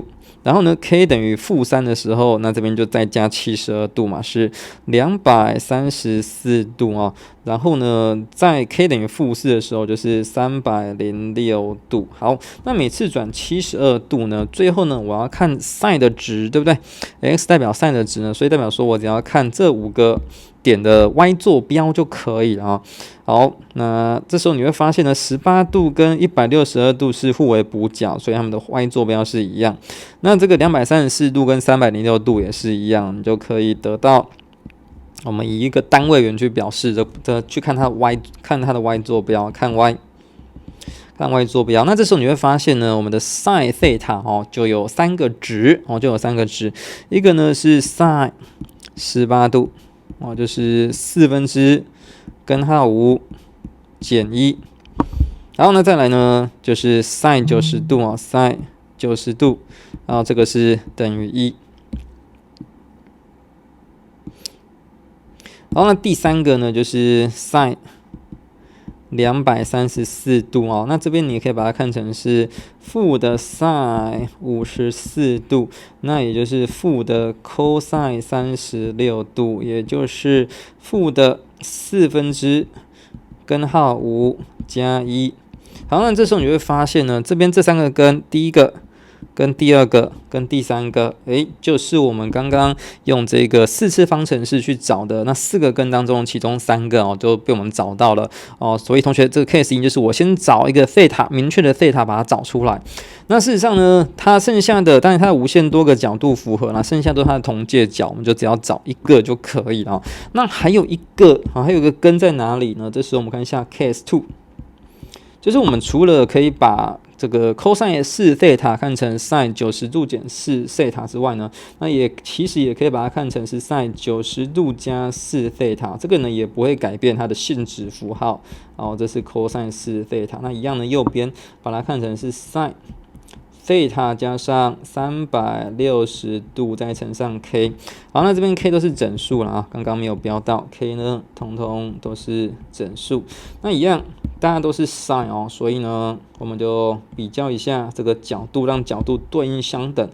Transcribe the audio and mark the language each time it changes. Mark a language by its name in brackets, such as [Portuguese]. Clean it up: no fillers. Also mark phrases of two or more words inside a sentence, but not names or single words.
[Chinese] 然後呢 k 等於-3的時候，那這邊就再加72度嘛，是234度哦。然後呢，在 k 等於-4的時候，就是306度。好，那每次轉72度呢，最後呢，我要看 sin 的值，對不对？ x 代表 sin 的值呢，所以代表說我只要看這5個點的 y 坐標就可以了啊。好，那這時候你會發現呢，18度跟162度是互為補角，所以它們的 y 坐標是一樣。那這個234度跟306度也是一樣，你就可以得到。我們以一個單位元去表示去看它的 y， 看它的 y 坐標，看 y 坐標。那這時候你會發現呢，我們的 sin theta 就有3個值一個呢是 sin 18度就是4/5根號5減1，然後呢再來呢就是 sin 90度sin 90度，然後這個是等於1。然後呢，第3個呢就是 sin 234 度哦，那這邊你也可以把它看成是負的 sin 54度，那也就是負的 cosine 36度，也就是負的4/4根號5加1。好，那這時候你會發現呢，這邊這3個根，第一個跟第2個跟第3個，就是我們剛剛用這個4次方程式去找的那4個根當中，其中3個就被我們找到了哦。所以同學，這個 case 1 就是我先找一個 theta 明確的 theta 把它找出來。那事實上呢，它剩下的當然它有無限多個角度符合啦，剩下都是它的同介角，我們就只要找一個就可以了。那還有一個根在哪裡呢？這時候我們看一下 case 2，就是我們除了可以把這個 cosine 4 theta 看成 sin 90度減4 theta 之外呢，那其實也可以把它看成是 sin 90度加4 theta， 这個呢也不會改變它的性質符號。這是 cosine 4 theta， 那一樣呢，右邊把它看成是 sin theta 加上360度再乘上 k。好，那這邊 k 都是整數了啊，剛剛沒有標到 k 呢，通通都是整數。那一樣大家都是 sin 哦，所以呢，我們就比較一下這個角度，讓角度對應相等。